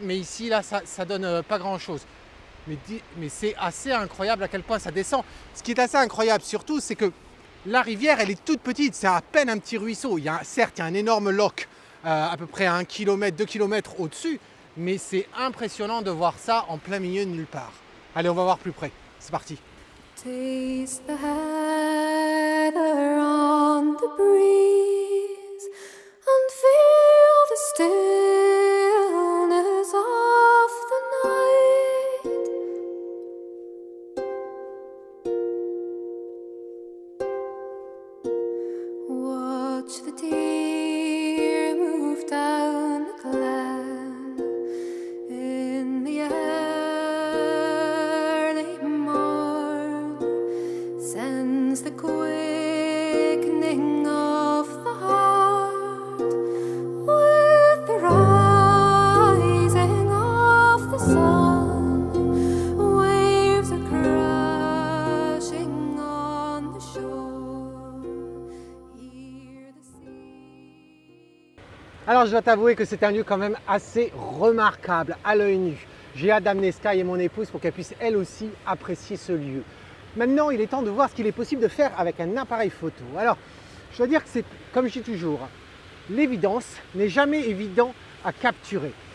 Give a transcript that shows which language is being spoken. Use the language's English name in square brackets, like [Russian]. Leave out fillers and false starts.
[French] Mais ici, là, ça donne pas grand-chose. Mais c'est assez incroyable à quel point ça descend. Ce qui est assez incroyable surtout, c'est que la rivière, elle est toute petite. C'est à peine un petit ruisseau. Certes, il y a un énorme loch, à peu près à 1 km, 2 km au-dessus. Mais c'est impressionnant de voir ça en plein milieu de nulle part. Allez, on va voir plus près. C'est parti. [English] Taste the heather on the breeze and feel the stillness of the night. Watch the deer move down the glen in the early morn, sense the quickening of the heart with the rising of the sun. Waves are crashing on the shore. Hear the sea. [French] Alors, je dois t'avouer que c'est un lieu quand même assez remarquable à l'œil nu. J'ai hâte d'amener Sky et mon épouse pour qu'elle puisse elle aussi apprécier ce lieu. Maintenant, il est temps de voir ce qu'il est possible de faire avec un appareil photo. Alors, je dois dire que c'est, comme je dis toujours, l'évidence n'est jamais évident à capturer.